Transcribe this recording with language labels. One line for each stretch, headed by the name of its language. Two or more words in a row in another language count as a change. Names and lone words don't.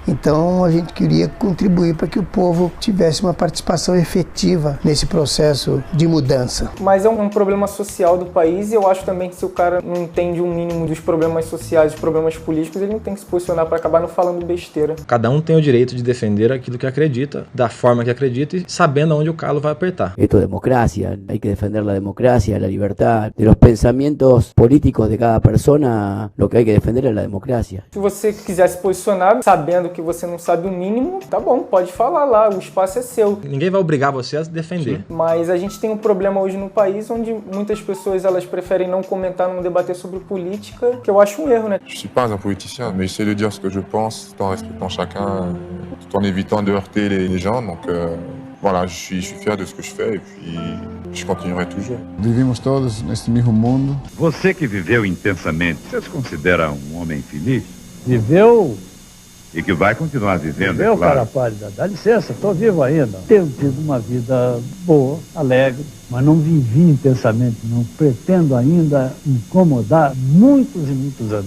Portuguese: Então a gente queria contribuir para que o povo tivesse uma participação efetiva nesse processo de mudança. Mas é um problema social do país e eu acho também que se o cara não entende um mínimo dos problemas sociais, dos problemas políticos, ele não tem que se posicionar para acabar não falando besteira. Cada um tem o direito de defender aquilo que acredita, da forma que acredita e sabendo aonde o calo vai apertar.
Spanish: Esto es democracia, hay que defender la democracia, la libertad, de los pensamientos políticos de cada persona, lo que hay que defender es la democracia.
Portuguese: Se você quiser se posicionar, sabendo que você não sabe o mínimo, tá bom, pode falar lá, o espaço é seu. Ninguém vai obrigar você a defender. Sim. Mas a gente tem um problema hoje no país onde muitas pessoas elas preferem não comentar, não debater sobre política, que eu acho um erro, né?
French: Je suis pas un politicien, mais j'essaie de dire ce que je pense, tout en respectant chacun, tout en évitant de heurter les gens. Donc voilà, je suis fier de ce que je fais et puis je continuerai toujours.
Portuguese: Vivemos todos neste mesmo mundo. Você que viveu intensamente, você se considera um homem feliz? Viveu? E que vai continuar vivendo, Viveu, é claro. cara pálida. Dá licença, estou vivo ainda. Tenho tido uma vida boa, alegre, mas não vivi intensamente, não pretendo ainda incomodar muitos e muitos anos.